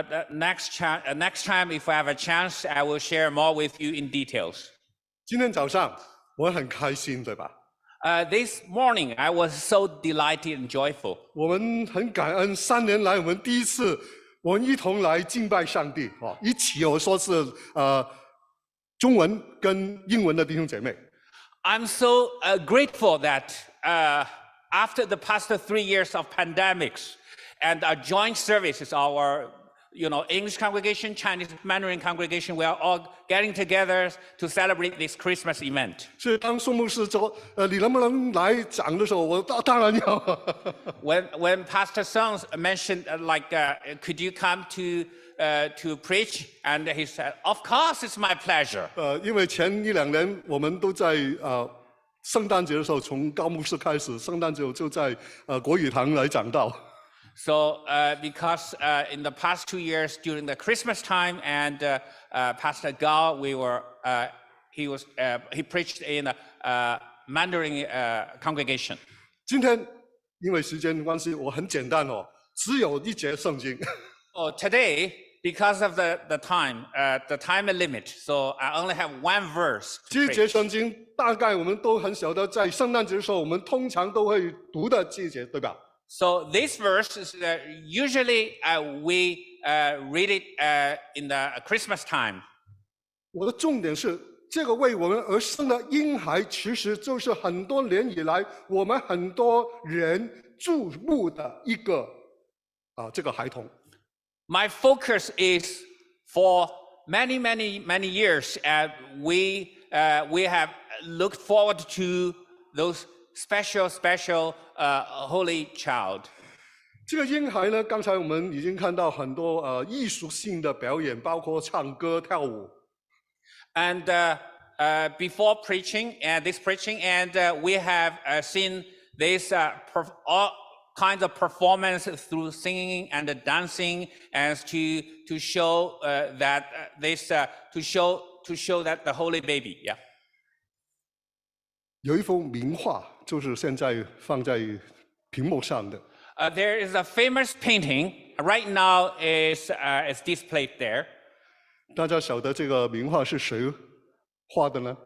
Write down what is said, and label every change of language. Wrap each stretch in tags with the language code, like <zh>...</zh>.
<en>Next time, if I have a chance, I will share more with you in details.</en> <zh>今天早上我很开心，对吧？</zh> <en>This morning, I was so delighted and joyful.</en> <zh>我们很感恩，3年来我们第一次，我们一同来敬拜上帝，一起我说是中文跟英文的弟兄姐妹。</zh> <en>I'm so grateful that after the past 3 years of pandemics and our joint services, our English congregation, Chinese Mandarin congregation, we are all getting together to celebrate this Christmas event.</en> <zh>所以当宋牧师说你能不能来讲的时候，我当然要。</zh> <en>When Pastor Song mentioned could you come to preach, and he said, of course, it's my pleasure.</en> <zh>因为前1-2年我们都在圣诞节的时候，从高牧师开始，圣诞节就在国语堂来讲道。</zh> <en>So because in the past 2 years during the Christmas time, and Pastor Gao, he preached in a Mandarin congregation.</en> <zh>今天因为时间关系，我很简单只有1节圣经。</zh> <en>Today, because of the time limit, so I only have 1 verse.</en> <zh>这节圣经大概我们都很晓得，在圣诞节的时候，我们通常都会读的这一节，对吧？</zh> <en>So this verse is usually we read it in the Christmas time.</en> <zh>我的重点是，这个为我们而生的婴孩，其实就是很多年以来我们很多人注目的一个这个孩童。</zh> <en>My focus is for many years, we have looked forward to those special holy child.</en> <zh>这个婴孩呢，刚才我们已经看到很多艺术性的表演，包括唱歌、跳舞。</zh> <en>And before preaching and we have seen this all kinds of performance through singing and dancing, and to show that to show that the holy baby. Yeah.</en> <zh>有一幅名画，就是现在放在屏幕上的。</zh> <en>There is a famous painting right now is displayed there.</en> <zh>大家晓得这个名画是谁画的呢？</zh>